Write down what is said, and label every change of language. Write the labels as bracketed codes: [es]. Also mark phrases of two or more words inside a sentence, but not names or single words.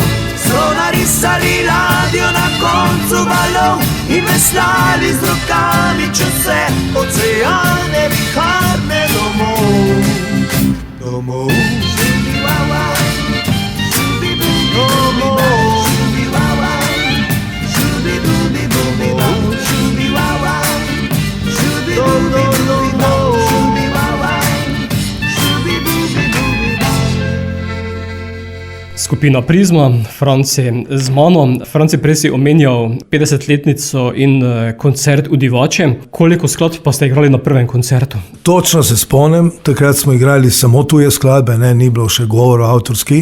[sl] So narisali ladjo na koncu valov in veslali z rokami čez vse oceane viharne domov. Domov. Šubi-wa-wa, šubi-bubi-bubi-bav, šubi-wa-wa, šubi-bubi-bubi-bav, šubi-wa-wa, šubi-bubi-bubi-bav. Skupina Prizma, Franci z mano. Franci, prej si omenjal 50-letnico in koncert v Divači. Koliko skladb pa ste igrali na prvem koncertu? Točno se spomnim, takrat smo igrali samo tuje skladbe, ni bilo še govora avtorski.